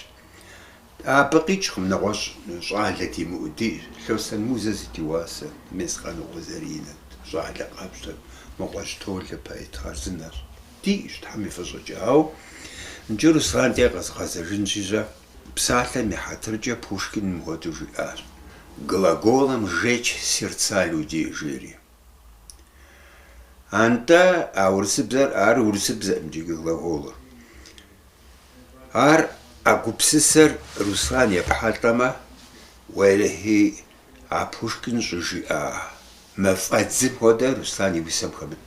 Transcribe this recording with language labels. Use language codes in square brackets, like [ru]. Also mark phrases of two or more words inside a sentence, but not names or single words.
[kbd] Абы къикӏкъым нэгъуэщӏ щӏалэ димыӏуди, Лъосэн музэ зыдиуасэ, мес къанукъуэ зэринэт, щӏалэ къапщтэ, мыкъуэщ толэ поэт хъарзынэщ. Диӏэщ, Тхьэм и фӏыщӏэкӏэ. Ауэ иджы Руслан де къэзгъэзэжын щищӏэ, псалъэм и хьэтыркӏэ Пушкин мыгъуэту жиӏащ. [ru] Глаголом жечь сердца людей, [kbd] жери. Анта ар урысыбзэӏымчӏи глаголыр. Ар гупсысэр Руслан епхьэлӏэмэ, уерэхьи а Пушкин щӏыжиӏа мафӏэдзым хуэдэ Руслан и усэм хэмыт.